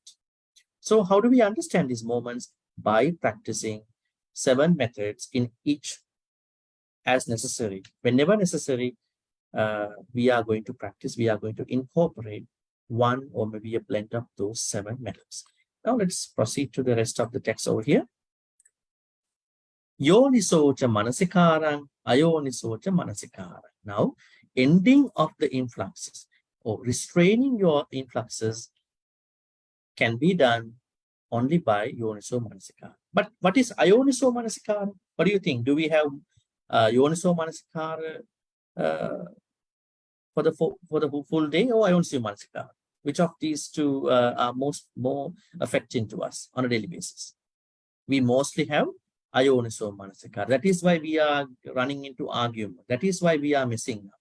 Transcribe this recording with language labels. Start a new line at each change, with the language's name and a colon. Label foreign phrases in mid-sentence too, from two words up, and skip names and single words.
English: So how do we understand these moments? By practicing 7 methods in each as necessary. Whenever necessary, we are going to practice, we are going to incorporate one or maybe a blend of those 7 methods. Now let's proceed to the rest of the text over here.
Pali: Yonisocha manasikarang, ayonisocha manasikarang.
English: Now, ending of the influxes or restraining your influxes can be done only by
Pali: yoniso manasikara.
English: But what is
Pali: ayoniso manasikara?
English: What do you think? Do we have
Pali: yoniso manasikara
English: for the full day or
Pali: ayoniso manasikara?
English: Which of these two are more affecting to us on a daily basis? We mostly have
Pali: ayoniso manasikara.
English: That is why we are running into argument. That is why we are messing up.